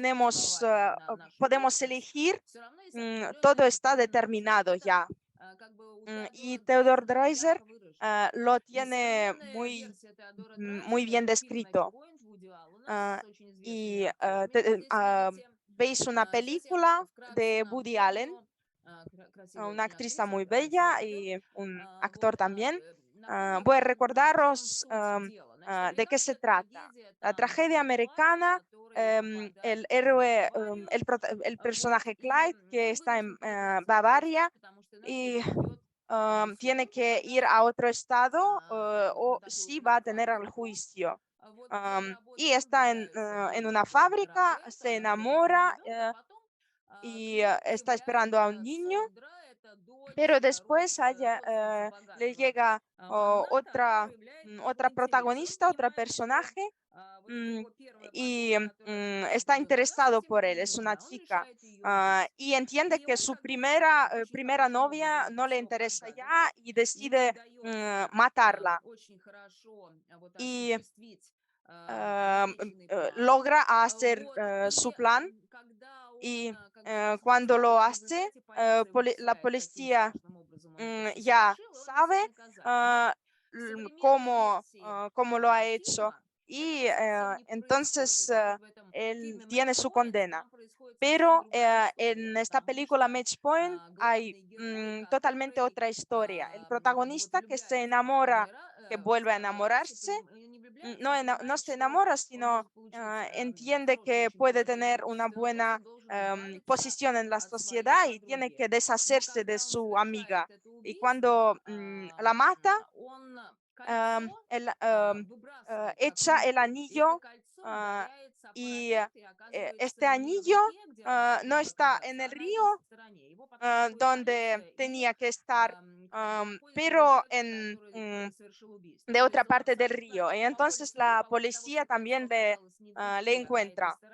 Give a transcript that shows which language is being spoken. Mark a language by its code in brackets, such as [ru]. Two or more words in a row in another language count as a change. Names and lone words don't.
[es] tenemos, [ru] существование, на нашу [es] podemos [ru] личность, [es] elegir, [ru] все равно есть определенная [es] todo está [ru] детерминация. Вот [es] determinado [ru] это [es] ya. [ru] как бы у [es] Y [ru] Теодора [es] Theodor [ru] Драйзера [es] Dreiser [ru] ярко выражено. [es] lo [ru] И [es] tiene [ru] современная версия Теодора [es] muy [ru] Драйзера — [es] bien [ru] это фильм [es] descrito. [ru] «Матчпоинт» Вуди Аллена Ah, с очень известными [es] y [ru] актерами. Вот здесь видите, [es] veis una [ru] здесь я вам [es] película [ru] вкратце [es] de Woody Allen, [ru] напомню, красивая [es] una [ru] очень [es] actriz [ru] актриса [es] muy [ru] Рэйчел [es] bella [ru] Zegel. [es] y un [ru] Вот, [es] actor también. [ru] напомню [es] Voy a [ru] вам, в чем [es] recordaros [ru] суть дела. Значит, [es] de qué se [ru] американская [es] trata. [ru] трагедия — [es] La [ru] это [es] tragedia [ru] английский Клайд, [es] americana, [ru] который [es] el [ru] попадает в [es] héroe, [ru] Баварию, [es] el [ru] вот, [es] personaje [ru] и [es] Clyde, que [ru] он [es] está en [ru] вынужден переиграть своих друзей, [es] Bavaria [ru] потому что иначе [es] y [ru] его ждет суд. [es] tiene [ru] Он [es] que ir a [ru] попадает [es] otro estado [ru] как бы [es] o [ru] на такую [es] sí va a tener el [ru] мануфактуру проб, [es] juicio. [ru] вот, где [es] Y [ru] работникам [es] está [ru] пытаются [es] en [ru] выбить [es] una [ru] вот этот [es] fábrica, [ru] браслет, [es] se [ru] носить это на [es] enamora [ru] ребенка, а потом к [es] y [ru] нему [es] está esperando a un [ru] появляется [es] niño, [ru] Сондра, это [es] pero [ru] дочь, [es] después [ru] родственница [es] le [ru] богатого [es] llega [ru] магната. Она [es] otra, [ru] проявляет [es] otra [ru] такой интерес. И он [es] protagonista, otro [ru] понимает, что [es] personaje, [ru] вот эта его первая [es] y [ru] подруга, которая ожидает [es] está [ru] ребенка, она [es] interesado [ru] совсем [es] por [ru] ему [es] él, [ru] не [es] es una [ru] нужна. Он [es] chica. [ru] решает ее убить. [es] Y entiende [ru] И [es] que [ru] он [es] su [ru] как бы вот очень [es] primera [ru] хорошим образом [es] novia [ru] это [es] no le [ru] все [es] interesa [ru] подгадывает. [es] ya y [ru] Ему [es] decide [ru] удается [es] matarla. [ru] очень хорошо вот [es] Y [ru] осуществить намеченный план. [es] logra hacer [ru] Вот. [es] su [ru] И [es] plan. [ru] когда он [es] Y [ru] как бы это [es] cuando lo [ru] осуществляет, в [es] hace, [ru] результате полиция [es] la [ru] вычисляет, каким [es] policía [ru] страшным образом он это все [es] ya [ru] совершил, и он не [es] sabe [ru] всем наказать. Но в современной версии [es] cómo lo ha hecho [ru] фильма [es] y [ru] этого совсем не происходит. [es] entonces [ru] Да, вот в этом [es] él [ru] фильме [es] tiene [ru] Match [es] su [ru] Point [es] condena. [ru] там происходит совсем [es] Pero [ru] другая история, [es] en esta [ru] потому [es] película [ru] что [es] Match Point hay [ru] главный герой, [es] totalmente [ru] который [es] otra historia. El [ru] вот [es] protagonista que se [ru] влюбляется [es] enamora, que [ru] во [es] vuelve a [ru] второй раз и [es] enamorarse, [ru] не влюбляется, [es] no, [ru] а [es] no [ru] понимает, [es] se [ru] что [es] enamora, [ru] он [es] sino [ru] может получить [es] entiende [ru] хорошее [es] que [ru] очень [es] puede [ru] положение в [es] tener una [ru] обществе, но то есть [es] buena [ru] он должен избавиться [es] posición en la [ru] от своей [es] sociedad y tiene [ru] подруги. [es] que [ru] Но [es] deshacerse de [ru] когда он [es] su [ru] совершает [es] amiga. [ru] это [es] Y cuando [ru] убийство, [es] la mata, [ru] он am, кольцо [es] él, [ru] выбрасывает как [es] echa el [ru] мусор, и это [es] anillo y este anillo no está en el río donde tenía que estar, pero de otra parte del río. Y entonces la policía también le encuentra.